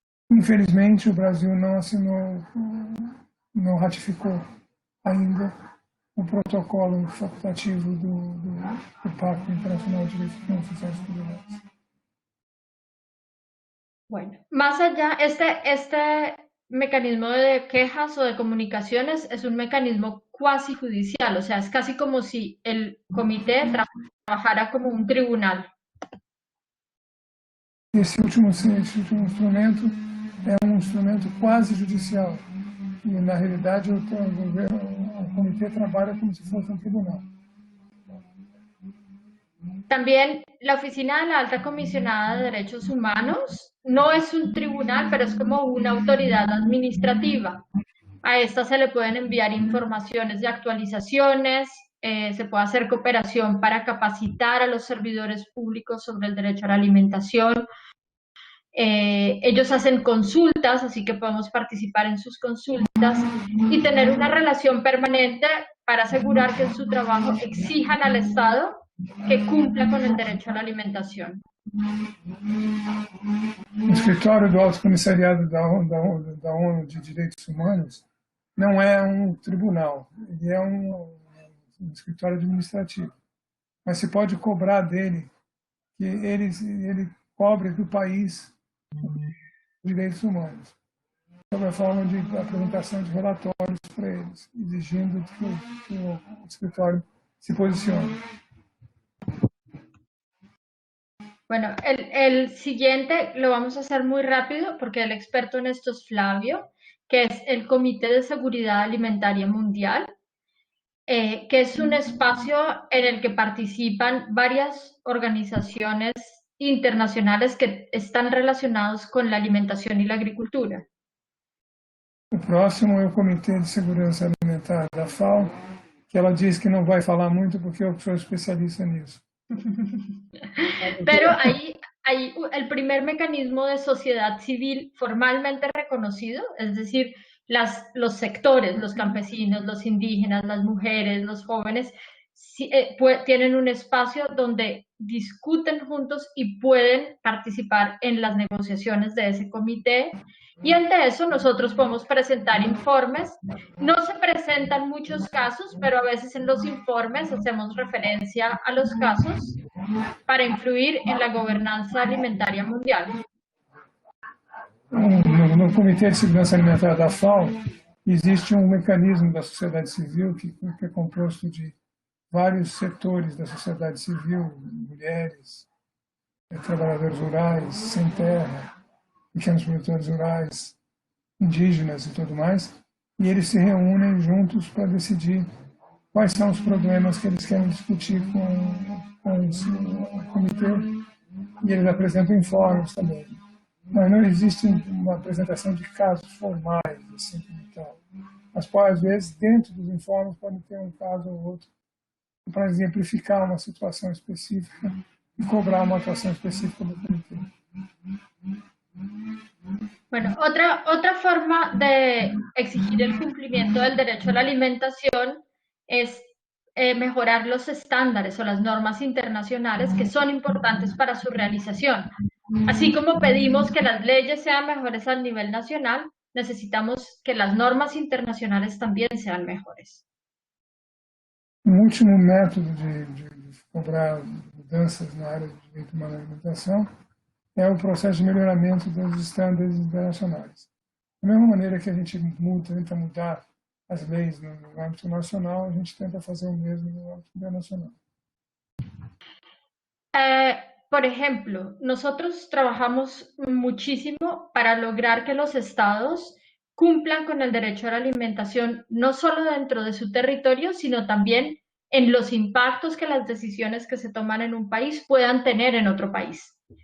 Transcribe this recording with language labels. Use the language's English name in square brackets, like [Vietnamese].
[Portuguese] Infelizmente, o Brasil não assinou, não ratificou ainda o protocolo facultativo do Pacto Internacional de Direitos Econômicos, Sociais e Culturais. [Spanish] Bueno, más allá, este mecanismo de quejas o de comunicaciones es un mecanismo cuasi judicial, o sea, es casi como si el comité trabajara como un tribunal. [Portuguese] Esse último instrumento é um instrumento quase judicial e, na realidade, o comitê trabalha como se fosse um tribunal. [Spanish] También la Oficina de la Alta Comisionada de Derechos Humanos no es un tribunal, pero es como una autoridad administrativa. A esta se le pueden enviar informaciones de actualizaciones, se puede hacer cooperación para capacitar a los servidores públicos sobre el derecho a la alimentación. Ellos hacen consultas, así que podemos participar en sus consultas y tener una relación permanente para asegurar que en su trabajo exijan al Estado que cumpla con el derecho a la alimentación. [Portuguese] O escritório do Alto Comissariado da ONU de Direitos Humanos não é um tribunal, ele é um escritório administrativo. Mas se pode cobrar dele que ele cobre do país direitos humanos, sob a forma de apresentação de relatórios para eles, exigindo que o escritório se posicione. [Spanish] Bueno, el siguiente lo vamos a hacer muy rápido porque el experto en esto es Flavio, que es el Comité de Seguridad Alimentaria Mundial, que es un espacio en el que participan varias organizaciones internacionales que están relacionados con la alimentación y la agricultura. [Portuguese] O próximo é o Comitê de Segurança Alimentar da FAO, que ela diz que não vai falar muito porque eu sou especialista nisso. [Spanish] Pero ahí el primer mecanismo de sociedad civil formalmente reconocido, es decir, los sectores, los campesinos, los indígenas, las mujeres, los jóvenes, tienen un espacio donde discuten juntos y pueden participar en las negociaciones de ese comité. Y ante eso nosotros podemos presentar informes. No se presentan muchos casos, pero a veces en los informes hacemos referencia a los casos para influir en la gobernanza alimentaria mundial. [Portuguese] No Comitê de Segurança Alimentar da FAO, existe um mecanismo da sociedade civil que é composto de vários setores da sociedade civil, mulheres, trabalhadores rurais, sem terra, pequenos produtores rurais, indígenas e tudo mais, e eles se reúnem juntos para decidir quais são os problemas que eles querem discutir com o comitê, e eles apresentam informes também. Mas não existe uma apresentação de casos formais, assim, e tal. Mas, às vezes, dentro dos informes pode ter um caso ou outro para exemplificar uma situação específica [Spanish] y cobrar una actuación específica del comité. Bueno, otra forma de exigir el cumplimiento del derecho a la alimentación es mejorar los estándares o las normas internacionales que son importantes para su realización. Así como pedimos que las leyes sean mejores a nivel nacional, necesitamos que las normas internacionales también sean mejores. [Portuguese] Um último método de cobrar mudanças na área de direito humano à alimentação é o processo de melhoramento dos estándares internacionais. Da mesma maneira que a gente tenta mudar as leis no âmbito nacional, a gente tenta fazer o mesmo no âmbito internacional. [Spanish] Por ejemplo, nosotros trabajamos muchísimo para lograr que los estados cumplan con el derecho a la alimentación, no solo dentro de su territorio, sino también en los impactos que las decisiones que se toman en un país puedan tener en otro país.